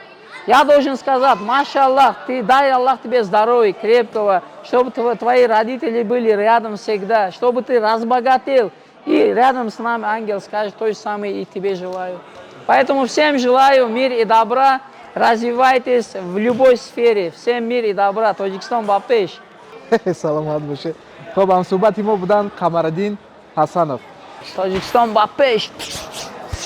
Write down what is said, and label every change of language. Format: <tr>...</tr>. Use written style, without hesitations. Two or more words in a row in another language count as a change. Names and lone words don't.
<ru>Я должен сказать, машаллах, дай Аллах тебе здоровья, крепкого, чтобы твои родители были рядом всегда, чтобы ты разбогател. И рядом с нами ангел скажет то же самое, и тебе желаю. Поэтому всем желаю мира и добра, развивайтесь в любой сфере. Всем мира и добра.</ru> <tg>Тоджикистан бапеш. саломат бошед. хоб ҳамсӯҳбати мо буданд Қамараддин Ҳасанов. Тоджикистан бапеш.</tg>